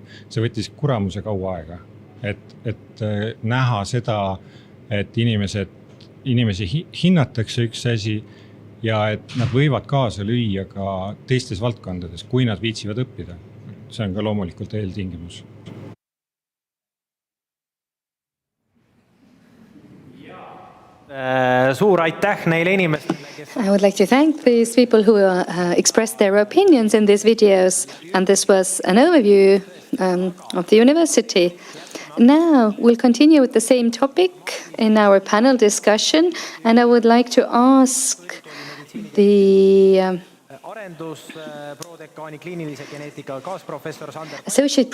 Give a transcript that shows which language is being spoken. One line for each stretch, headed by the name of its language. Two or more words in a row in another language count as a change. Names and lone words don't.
Estonian: See võttis kuramuse kaua aega, et näha seda, et inimesi hinnatakse üks asi ja et nad võivad kaasa lüüa ka teistes valdkondades, kui nad viitsivad õppida. See on ka loomulikult eeltingimus. Suur aitäh neile inimestele.
English: I would like to thank these people who expressed their opinions in these videos, and this was an overview of the university. Now we'll continue with the same topic in our panel discussion, and I would like to ask the Associate